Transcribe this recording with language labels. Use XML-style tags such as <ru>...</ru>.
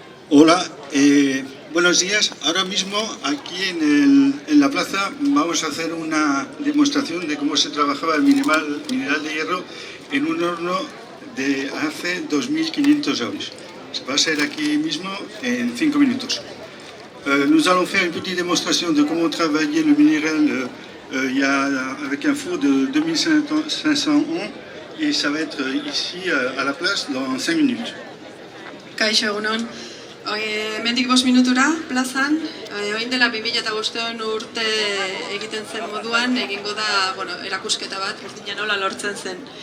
<es>Hola, buenos días. Ahora mismo aquí en la plaza vamos a hacer una demostración de cómo se trabajaba el mineral de hierro en un horno de hace 2500 años. Se va a hacer aquí mismo en 5 minutos.</es> <fr>Nous allons faire une petite démonstration de comment travailler le minéral avec un four de 2500 ans et ça va être ici à la place dans 5 minutes.</fr> <eu>Kaixo egunon. Hemendik 5 minutura plazan, orain dela 2005 urte egiten zen moduan, egingo da, erakusketa bat, berdina nola lortzen zen.</eu>